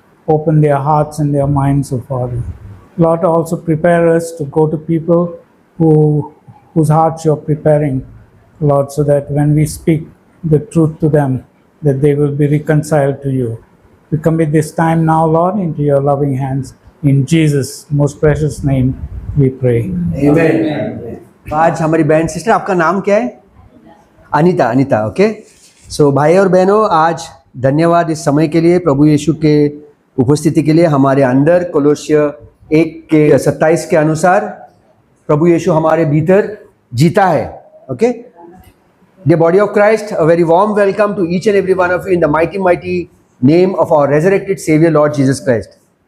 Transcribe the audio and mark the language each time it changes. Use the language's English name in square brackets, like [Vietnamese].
[English] Open their hearts and their minds, O Father. Lord, also prepare us to go to people whose hearts you're preparing, Lord, so that when we speak the truth to them, that they will be reconciled to you. We commit this time now, Lord, into your loving hands. In Jesus' most precious name, we pray. Amen. [Hindi] आज हमारी बहन sister, आपका नाम क्या है? Anita. Okay. सो भाई और बहनों, आज धन्यवाद इस समय के लिए, प्रभु यीशु के उपस्थिति के लिए हमारे अंदर। कोलोस्य 1:27 के अनुसार प्रभु यीशु हमारे भीतर जीता है. Okay. [English] The body of Christ, a very warm welcome to each and every one of you in the mighty name of our resurrected Savior, Lord Jesus Christ.